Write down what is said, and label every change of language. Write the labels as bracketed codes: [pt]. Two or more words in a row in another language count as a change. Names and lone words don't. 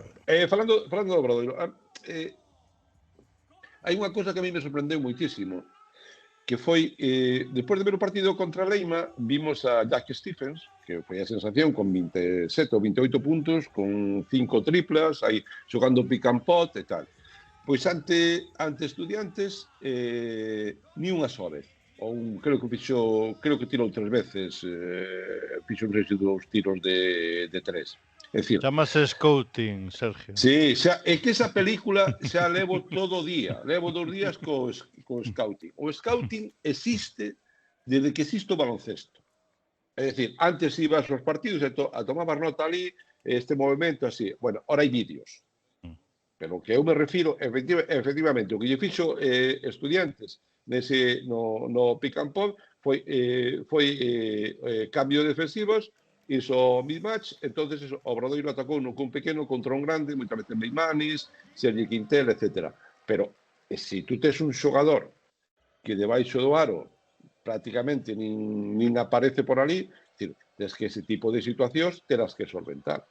[gl] Falando do Obradoiro, hai unha cousa que a mí me sorprendeu moitísimo, que foi, despois de ver o partido contra Leima, vimos a Jack Stephens, que foi a sensación, con 27 ou 28 puntos, con 5 triplas, aí xogando [en] pick and pot [gl] e tal. Pois ante Estudiantes, ni unha soa vez. Creo que tirou 3 veces, fixo non sei se 2 tiros de 3. Chámase Scouting, Sergio. Sí, é que esa película xa levo todo o día. Levo 2 días co Scouting. O Scouting existe desde que existe o baloncesto. É dicir, antes ibas aos partidos e tomabas nota ali, este movimento así. Bueno, ahora hai vídeos. Pero o que eu me refiro, efectivamente, o que lle fixo Estudiantes no [en] pick and pop [gl] foi cambio defensivos, hizo mismatch, entonces o Obradoiro atacou cun pequeno contra un grande, moitas veces Beimanis, Sergi Quintel, etc. Pero se tú tes un xogador que debaixo do aro prácticamente nin aparece por ali, tes que ese tipo de situacións terás que solventar.